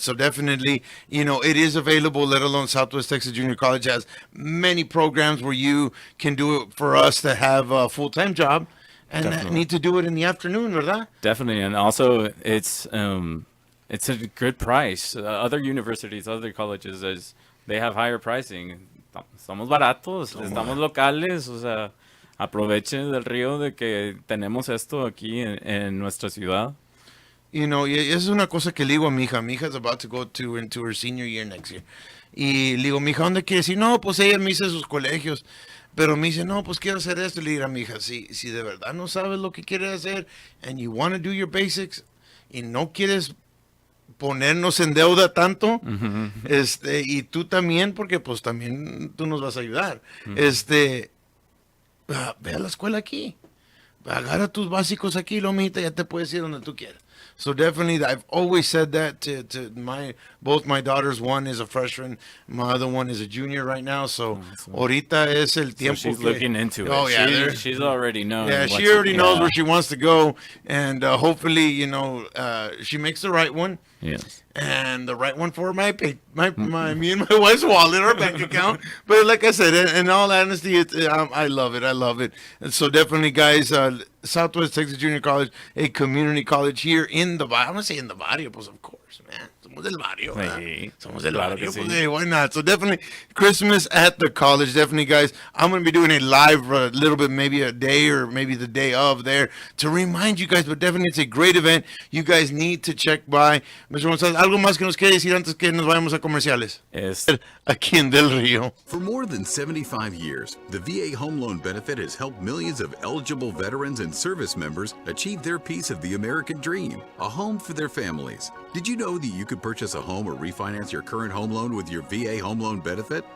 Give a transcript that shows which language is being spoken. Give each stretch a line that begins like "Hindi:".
English: So definitely, it is available, let alone Southwest Texas Junior College has many programs where you can do it for us that have a full-time job and need to do it in the afternoon, ¿verdad? Definitely. And also it's a good price. Other universities, other colleges, they have higher pricing.
Spanish: Somos baratos, estamos locales, o sea, aprovechen del río de que tenemos esto aquí en nuestra ciudad.
English: You know,
Spanish: y es una cosa que le digo a mi hija. Mi hija
English: is about to go into her senior year next year.
Spanish: Y le digo, mi hija, ¿dónde quieres ir? No, pues ella me dice sus colegios. Pero me dice, no, pues quiero hacer esto. Le digo a mi hija, si de verdad no sabes lo que quieres hacer
English: and you want to do your basics
Spanish: y no quieres ponernos en deuda tanto, y tú también, porque pues también tú nos vas a ayudar. Ve a la escuela aquí. Agarra tus básicos aquí, lo mijita, ya te puedes ir donde tú quieras.
English: So definitely, I've always said that to both my daughters. One is a freshman, my other one is a junior right now.
Spanish: So ahorita es el tiempo.
English: So she's looking into it. Oh yeah, she's already known. Yeah, she already knows where she wants to go, and hopefully, you know, she makes the right one. Yes. And the right one for me and my wife's wallet, our bank account. But like I said, in all honesty, I love it. I love it. And so definitely, guys, Southwest Texas Junior College, a community college here in the barrio. I'm going to say in the barrio, pues of course, man.
Spanish: Somos del barrio. Sí. Somos del Claro barrio. que Pues, sí.
English: hey, why not? So definitely, Christmas at the college. Definitely, guys, I'm going to be doing a live a little bit, maybe a day or maybe the day of there to remind you guys. But definitely, it's a great event. You guys need to check by. Mr.
Spanish: González, ¿algo más que nos quiere decir antes que nos vayamos a comerciales? Aquí en Del Río.
English: For more than 75 years, the VA Home Loan Benefit has helped millions of eligible veterans and service members achieve their piece of the American dream, a home for their families. Did you know that you could purchase a home or refinance your current home loan with your VA Home Loan Benefit?